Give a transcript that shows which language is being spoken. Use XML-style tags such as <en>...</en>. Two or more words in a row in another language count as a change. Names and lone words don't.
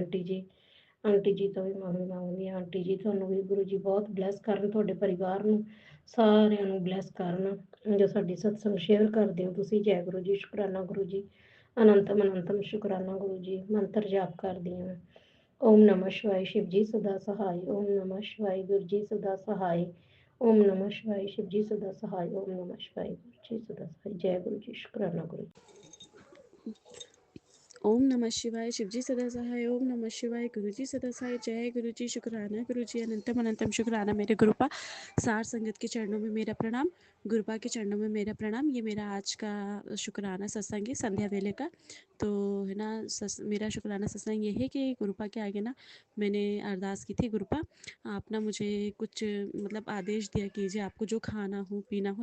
<pa>ਆਂਟੀ ਜੀ ਤੋਂ ਵੀ ਮਾਫੀ ਮੰਗਦੀ ਹਾਂ। ਆਂਟੀ ਜੀ ਤੁਹਾਨੂੰ ਵੀ ਗੁਰੂ ਜੀ ਬਹੁਤ ਬਲੈਸ ਕਰਨ, ਤੁਹਾਡੇ ਪਰਿਵਾਰ ਨੂੰ ਸਾਰਿਆਂ ਨੂੰ ਬਲੈਸ ਕਰਨ, ਜੋ ਸਾਡੀ ਸਤਸੰਗ ਸ਼ੇਅਰ ਕਰਦੇ ਹੋ ਤੁਸੀਂ। ਜੈ ਗੁਰੂ ਜੀ। ਸ਼ੁਕਰਾਨਾ ਗੁਰੂ ਜੀ। ਅਨੰਤਮ ਅਨੰਤਮ ਸ਼ੁਕਰਾਨਾ ਗੁਰੂ ਜੀ। ਮੰਤਰ ਜਾਪ ਕਰਦੀ ਹਾਂ।</pa> <hi>ओम नमः शिवाय शिव जी सदा सहाय। ओम नमः शिवाय गुरु जी सदा सहाय। ओम नमः शिवाय शिव जी सदा सहाय। ओम नमः शिवाय गुरु जी सदा सहाय। जय गुरु जी। शुक्राना गुरु जी। ओम नमः शिवाय शिव जी सदा सहाय। ओम नमः शिवाय गुरु जी सदा सहाय। जय गुरु जी। शुक्राना गुरु जी। अनंतम अनंतम शुक्राना मेरे गुरुपा। सार संगत के चरणों में मेरा प्रणाम, गुरुपा के चरणों में मेरा प्रणाम। ये मेरा आज का शुक्राना सत्संग है संध्या वेले का। तो है ना, मेरा शुक्राना सत्संग ये है कि गुरुपा के आगे ना मैंने अरदास की थी, गुरुपा आप ना मुझे कुछ मतलब आदेश दिया कीजिए, आपको जो खाना हो पीना हो।</hi>